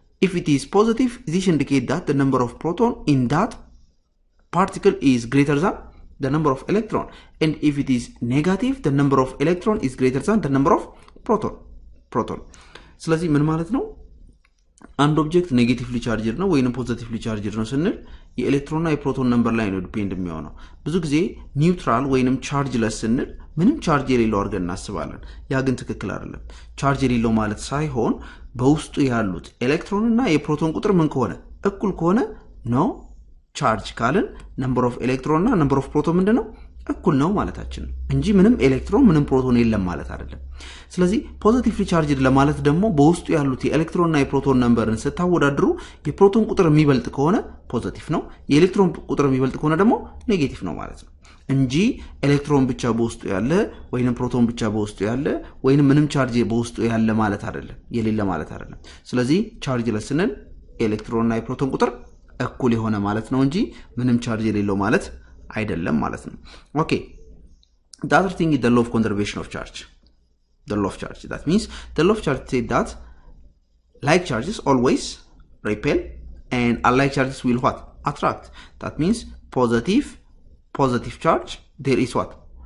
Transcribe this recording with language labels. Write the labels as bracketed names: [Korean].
[English] If it is positive, this indicates that the number of proton in that particle is greater than the number of electron, and if it is negative, the number of electron is greater than the number of proton. [Amharic] ስለዚህ ምን ማለት ነው? አንድ ኦብጀክት ኔጌቲቭሊ ቻርጅድ ነው ወይንም ፖዚቲቭሊ ቻርጅድ ነው ስንል የኤሌክትሮንና የፕሮቶን ነምበር ላይ ነው ዲፔንድ የሚሆነው። ብዙ ጊዜ ኒውትራል ወይንም ቻርጅለስ ስንል ምንም ቻርጅ የሌለው አድርገን እናስባለን። ያ ግን ትክክል አይደለም። ቻርጅ የሌለው ማለት ሳይሆን በውስጡ ያሉት ኤሌክትሮንና የፕሮቶን ቁጥር ምን ከሆነ እኩል ከሆነ ነው ቻርጅ ካልን ነምበር ኦፍ ኤሌክትሮን እና ነምበር ኦፍ ፕሮቶን ምንድነው እኩል ነው ማለታችን እንጂ ምንም ኤሌክትሮን ምንም ፕሮቶን የለም ማለት አይደለም። ስለዚህ ፖዚቲቭሊ ቻርጅድ ለማለት ደግሞ በውስጡ ያሉት የኤሌክትሮን እና የፕሮቶን ነምበርን ስታወዳድሩ የፕሮቶን ቁጥር የሚበልጥ ከሆነ ፖዚቲቭ ነው፣ የኤሌክትሮን ቁጥር የሚበልጥ ከሆነ ደግሞ ኔጌቲቭ ነው ማለት ነው እንጂ ኤሌክትሮን ብቻ በውስጡ ያለ ወይንም ፕሮቶን ብቻ በውስጡ ያለ ወይንም ምንም ቻርጅ በውስጡ ያለ ማለት አይደለም፣ የሌለ ማለት አይደለም። ስለዚህ ቻርጅለስ ስንል ኤሌክትሮን እና የፕሮቶን ቁጥር እኩል የሆነ ማለት ነው እንጂ ምንም ቻርጅ የሌለው ማለት አይደለም ማለት ነው። [English] Okay, the other thing is the law of conservation of charge. The law of charge, that means the law of charge says that like charges always repel and unlike charges will what? Attract. That means positive charge, there is what?